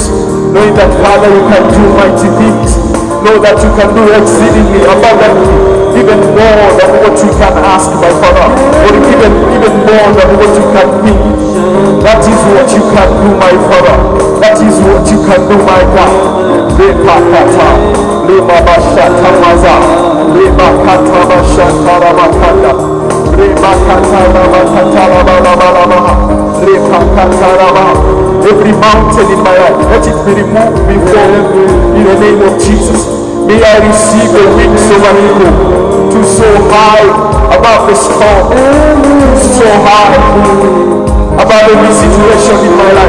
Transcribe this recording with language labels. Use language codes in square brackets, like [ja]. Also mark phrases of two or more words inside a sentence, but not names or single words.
[en] Knowing that, Father, you can do mighty things. Know that you can do exceedingly abundantly, even more than what you can ask, my Father, or even more than what you can think. That is what you can do, my Father. That is what you can do, my God. Lepakata, lemabashata maza, lepakata bashata rabakanda, lepakata rabakata rabalabalabaha, lepakata rabah. Every mountain in my life, let it be removed before me in the name of Jesus. May I receive the wings of an eagle to soar high above the storm, to soar high above every situation in my life.